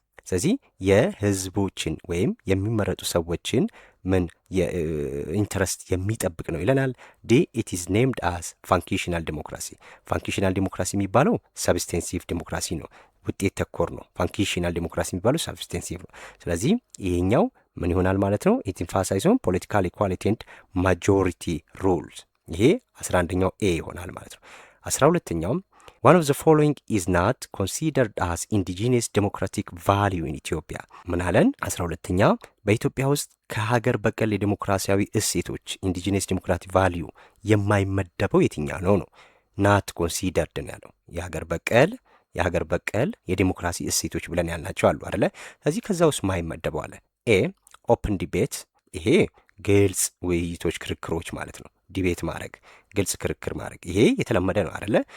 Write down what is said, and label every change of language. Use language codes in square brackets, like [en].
[am] ስለዚህ የህዝቦችን ወይም የሚመረጡ ሰዎችን ምን የኢንተረስት የሚጠብቅ ነው ይለናል። [en] ዲ ኢት ኢዝ ኔምድ አስ ፋንክሽናል ዲሞክራሲ። [am] ፋንክሽናል ዲሞክራሲ የሚባለው ሰብስቴንሲቭ ዲሞክራሲ ነው፣ ውጤት ተኮር ነው። ፋንክሽናል ዲሞክራሲ የሚባለው ሰብስቴንሲቭ ነው። ስለዚህ ይሄኛው ምን ይሆናል ማለት ነው? [en] ኢት ኤምፋሳይዝ ኦን ፖለቲካል ኢኳሊቲ ኤንድ ማጆሪቲ ሩልስ። [am] ይሄ 11ኛው ኤ ይሆናል ማለት ነው። 12ኛውም [en] one of the following is not considered as indigenous democratic value in Ethiopia [am] ምን አለን? 12ኛ በኢትዮጵያ ውስጥ ከሀገር በቀል የዲሞክራሲያዊ እሴቶች ኢንዲጂነስ ዲሞክራቲክ ቫልዩ የማይመደበው የትኛው ነው ነው? [en] ናት ኮንሲደርድ [am] ነው ያለው። የሀገር በቀል የዲሞክራሲ እሴቶች ብለን ያልናቸው አሉ አይደለ? ስለዚህ ከዛ ውስጥ ማይመደበው አለ። ኤ ኦፕን ዲቤት፣ ይሄ ግልጽ ውይይቶች፣ ክርክሮች ማለት ነው። ዲቤት ማድረግ፣ ግልጽ ክርክር ማድረግ፣ ይሄ የተለመደ ነው አይደለ?